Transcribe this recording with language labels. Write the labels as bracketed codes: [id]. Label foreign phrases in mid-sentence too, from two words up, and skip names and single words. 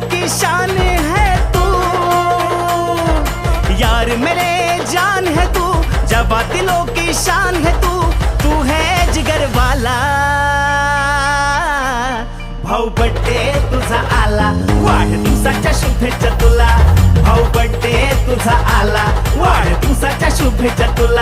[hi] शान है तू, यार मेरे जान है तू, जवा दिलों की शान है तू, तू है जिगर वाला। [mr] भाऊ बड्डे तुझा आला, वाढदिवसाच्या शुभेच्छा तुला। भाऊ बड्डे तुझा आला, वाढदिवसाच्या शुभेच्छा तुला।